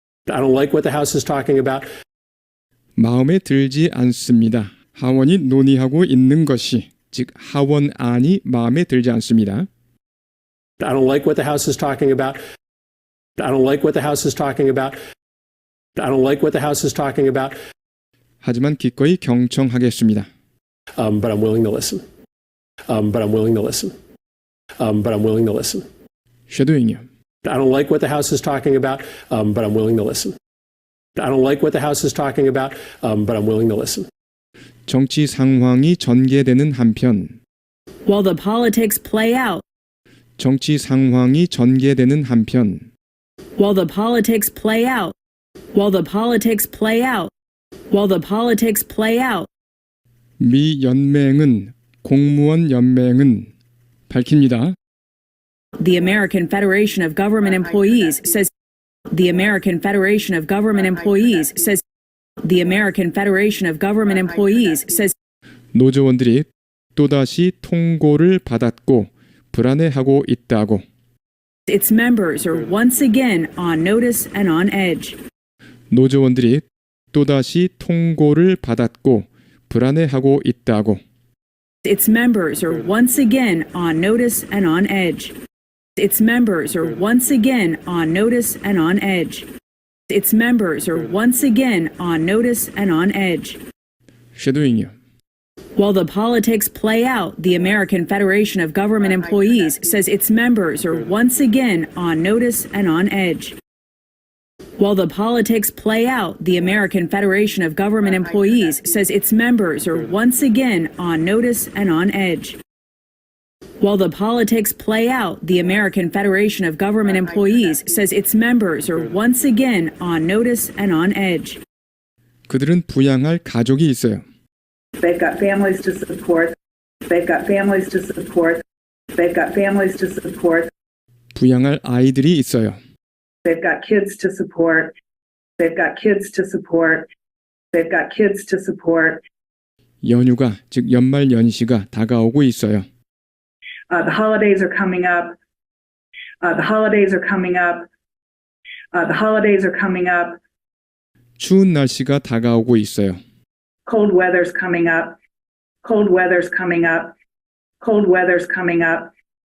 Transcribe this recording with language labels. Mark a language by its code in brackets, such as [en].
[en] I don't like what the House is talking about. [ko] 마음에 들지 않습니다. 하원이 논의하고 있는 것이 즉 하원안이 마음에 들지 않습니다. [en] I don't like what the House is talking about. I don't like what the House is talking about. I don't like what the House is talking about. [ko] 하지만 기꺼이 경청하겠습니다. [en] But I'm willing to listen. But I'm willing to listen. But I'm willing to listen. [ko] 쉐도잉이요. [en] I don't like what the House is talking about. But I'm willing to listen. I don't like what the House is talking about. But I'm willing to listen. [ko] 정치 상황이 전개되는 한편 [en] While the politics play out. [ko] 정치 상황이 전개되는 한편 [en] While the politics play out. While the politics play out. While the politics play out. [ko] 미 연맹은 공무원 연맹은 밝힙니다. [en] The American Federation of Government Employees says the American Federation of Government Employees says the American Federation of Government Employees says [ko] 노조원들이 또다시 통고를 받았고 불안해하고 있다고. [en] its members are once again on notice and on edge. [ko] 노조원들이 또다시 통고를 받았고 불안해하고 있다고. [en] Its members are once again on notice and on edge. Its members are once again on notice and on edge. Its members are once again on notice and on edge. [ko] 쉐도잉이요. [en] While the politics play out, the American Federation of Government Employees says its members are once again on notice and on edge. While the politics play out, the American Federation of Government Employees says its members are once again on notice and on edge. While the politics play out, the American Federation of Government Employees says its members are once again on notice and on edge. [ko] 그들은 부양할 가족이 있어요. [en] They've got families to support. They've got families to support. They've got families to support. [ko] 부양할 아이들이 있어요. [en] They've got kids to support. They've got kids to support. They've got kids to support. [ko] 연휴가, 즉 연말 연시가 다가오고 있어요. [en] The holidays are coming up. The holidays are coming up. The holidays are coming up. [ko] 추운 날씨가 다가오고 있어요. [en] Cold weather's coming up. Cold weather's coming up. Cold weather's coming up.